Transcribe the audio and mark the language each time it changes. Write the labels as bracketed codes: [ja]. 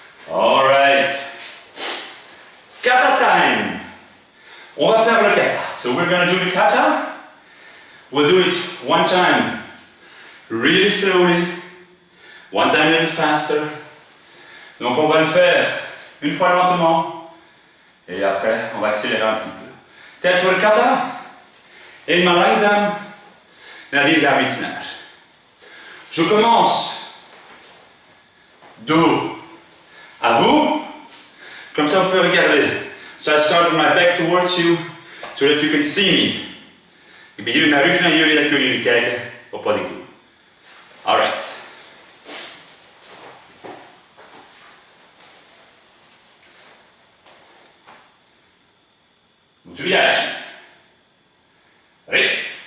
[en] All right. Kata time. [fr] On va faire le kata. [en] So we're going to do the kata. We'll do it one time really slowly, one time a little faster. [fr] Donc on va le faire une fois lentement et après on va accélérer un petit peu. [nl] Tijd voor de kata. Eenmaal langzaam, nadien gaan we iets sneller. [fr] Je commence dos à vous, comme ça vous pouvez regarder. [en] So I start with my back towards you, so that you can see me. [nl] Ik begin met mijn rug naar jullie, dan kunnen jullie kijken op wat ik doe. [en] Alright. Mutsubidachi. Ready.